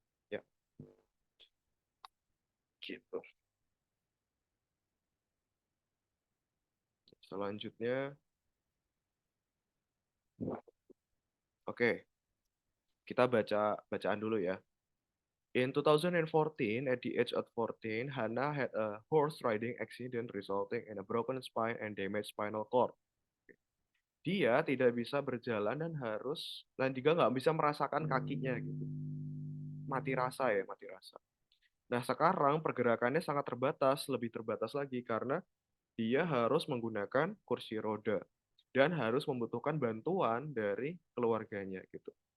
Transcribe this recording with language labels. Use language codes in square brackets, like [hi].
[id] Ya, gitu. Selanjutnya, oke, kita bacaan dulu ya. [en] In 2014, at the age of 14, Hannah had a horse riding accident resulting in a broken spine and damaged spinal cord. [id] Dia tidak bisa berjalan dan juga nggak bisa merasakan kakinya gitu. Mati rasa ya, mati rasa. Nah, sekarang pergerakannya sangat terbatas, lebih terbatas lagi karena dia harus menggunakan kursi roda dan harus membutuhkan bantuan dari keluarganya gitu.